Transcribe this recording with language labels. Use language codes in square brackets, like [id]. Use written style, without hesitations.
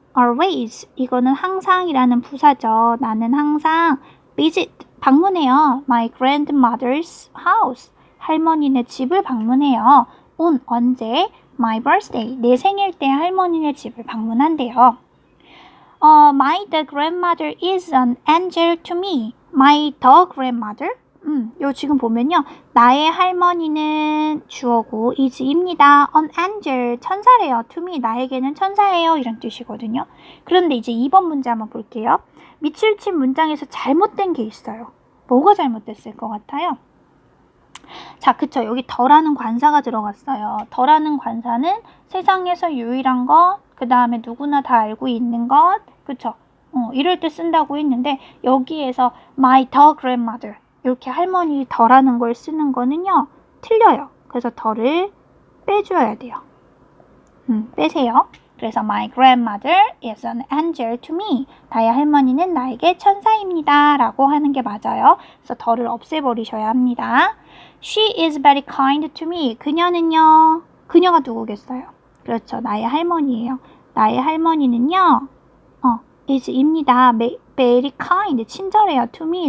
[ko] always, 이거는 항상이라는 부사죠. 나는 항상 visit, 방문해요. [en] my grandmother's house, [ko] 할머니네 집을 방문해요. 언제? [en] my birthday, [ko] 내 생일 때 할머니네 집을 방문한대요. [en] my the grandmother is an angel to me. my the grandmother, [ko] 요 지금 보면요. 나의 할머니는 주어고 is입니다. an angel, 천사래요. to me, 나에게는 천사예요. 이런 뜻이거든요. 그런데 이제 2번 문제 한번 볼게요. 밑줄 친 문장에서 잘못된 게 있어요. 뭐가 잘못됐을 것 같아요? 자, 그쵸. 여기 더라는 관사가 들어갔어요. 더라는 관사는 세상에서 유일한 것, 그 다음에 누구나 다 알고 있는 것, 그쵸. 이럴 때 쓴다고 했는데 여기에서 [en] my the grandmother, [ko] 이렇게 할머니 더라는 걸 쓰는 거는요. 틀려요. 그래서 더를 빼줘야 돼요. 빼세요. [en] 그래서 my grandmother is an angel to me. [ko] 나의 할머니는 나에게 천사입니다. 라고 하는 게 맞아요. 그래서 더를 없애버리셔야 합니다. [en] She is very kind to me. [ko] 그녀는요. 그녀가 누구겠어요? 그렇죠. 나의 할머니예요. 나의 할머니는요. is입니다. [en] very kind. [ko] 친절해요. to me.